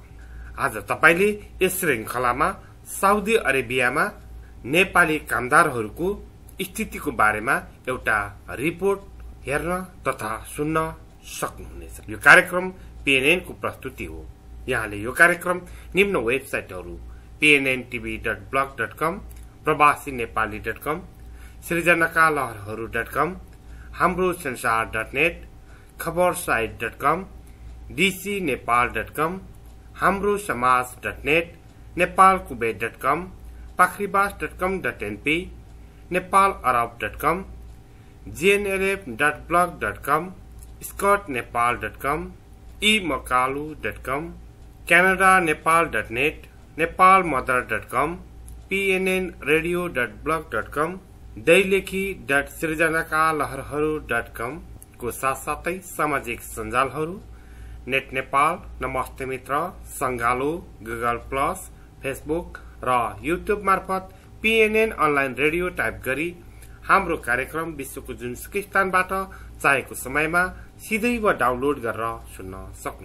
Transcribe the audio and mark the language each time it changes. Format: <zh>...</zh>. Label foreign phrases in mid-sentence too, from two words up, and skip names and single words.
<ne>आज तपाईले यस श्रृंखलामा साउदी अरेबियामा नेपाली कामदारहरूको स्थितिको बारेमा एउटा रिपोर्ट हेर्न तथा सुन्न सक्नुहुनेछ। यो कार्यक्रम पीएनएन को प्रस्तुति हो। यहाँले यो कार्यक्रम निम्न वेबसाइटहरू pnntv.blog.com, प्रवासीनेपाली.com, सृजनाकालहरहरू.com, हाम्रो संसार.net, खबरसाइट.com, dcnepal.com, हाम्रो समाज.net, नेपालकुबेर.com, पाखरीबास.com.np, नेपालअरब.com, gnlf.blog.com, scotnepal.com, emakalu.com, canada-nepal.net, nepalmother.com, pnnradio.blog.com, दैलेखी.सृजनाकालहरहरू.com को साथसाथै सामाजिक सञ्जालहरू नेट नेपाल, नमस्ते मित्र, संगालो, गुगल प्लस, फेसबुक र युट्युब मार्फत पीएनएन अनलाइन रेडियो टाइप गरी हाम्रो कार्यक्रम विश्वको जुनसुकै स्थानबाट चाहेको समयमा सिधै वा डाउनलोड गरेर सुन्न सक्नु।</ne>